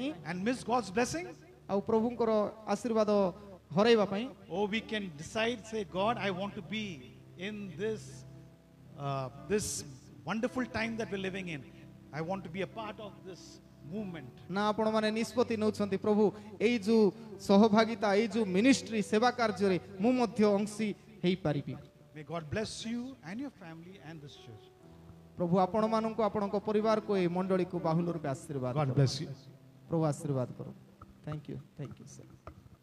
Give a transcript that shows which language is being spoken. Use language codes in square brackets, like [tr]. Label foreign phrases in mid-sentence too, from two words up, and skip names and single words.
[en] and miss God's blessing, [or] ଆଉ ପ୍ରଭୁଙ୍କର ଆଶୀର୍ବାଦ ହରାଇବା ପାଇଁ, [en] or we can decide, say, God, I want to be in this wonderful time that we're living in. I want to be a part of this movement. [or] ନା ଆପଣମାନେ ନିଷ୍ପତ୍ତି ନେଉଛନ୍ତି ପ୍ରଭୁ ଏଇ ଯୋଉ ସହଭାଗିତା ଏଇ ଯୋଉ ମିନିଷ୍ଟ୍ରି ସେବା କାର୍ଯ୍ୟରେ ମୁଁ ମଧ୍ୟ ଅଂଶୀ ହେଇପାରିବି। [en] May God bless you and your family and this church. [or] ପ୍ରଭୁ ଆପଣମାନଙ୍କୁ ଆପଣଙ୍କ ପରିବାରକୁ ଏଇ ମଣ୍ଡଳୀକୁ ବାହୁଲ ରୂପେ ଆଶୀର୍ବାଦ [en] God [or] କର। [en] bless you. [or] ପ୍ରଭୁ ଆଶୀର୍ବାଦ କର। [en] thank you sir.